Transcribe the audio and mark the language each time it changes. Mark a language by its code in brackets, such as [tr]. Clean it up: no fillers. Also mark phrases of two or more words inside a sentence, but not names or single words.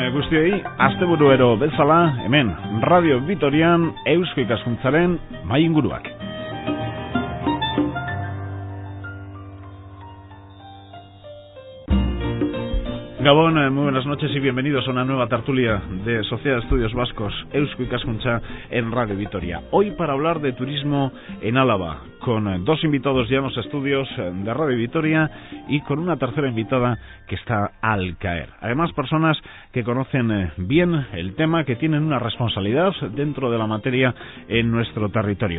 [eu] guztioi, asteburuero bezala, hemen, Radio Vitorian, Eusko Ikaskuntzaren mahai inguruak. Gabón, [es] muy buenas noches y bienvenidos a una nueva tertulia de Sociedad de Estudios Vascos, Eusko Ikaskuntza en Radio Vitoria. Hoy para hablar de turismo en Álava, con dos invitados ya en los estudios de Radio Vitoria y con una tercera invitada que está al caer. Además, personas que conocen bien el tema, que tienen una responsabilidad dentro de la materia en nuestro territorio.